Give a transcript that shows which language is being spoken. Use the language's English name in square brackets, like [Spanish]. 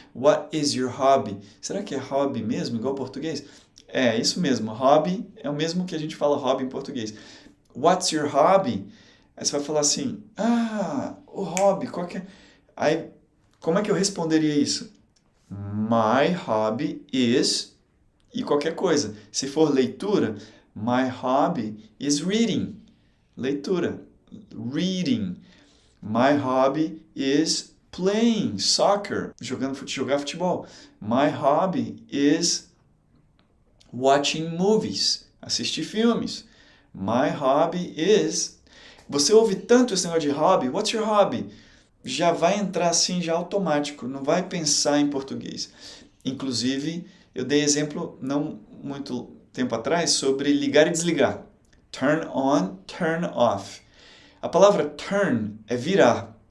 [English] What is your hobby? [Portuguese] Será que é hobby mesmo, igual português? É, isso mesmo. Hobby é o mesmo que a gente fala hobby em português. [English] What's your hobby? [Portuguese] Aí você vai falar assim, o hobby, qual que é? Aí, como é que eu responderia isso? [English] My hobby is [Portuguese] e qualquer coisa. Se for leitura, [English] my hobby is reading. Leitura. Reading. My hobby is playing soccer. [Portuguese] Jogar futebol. [English] My hobby is watching movies. [Portuguese] Assistir filmes. [English] My hobby is... [Portuguese] Você ouve tanto esse negócio de hobby. [English] What's your hobby? [Portuguese] Já vai entrar assim, já automático. Não vai pensar em português. Inclusive, eu dei exemplo não muito tempo atrás sobre ligar e desligar. [English] Turn on, turn off. [Portuguese] A palavra turn é virar.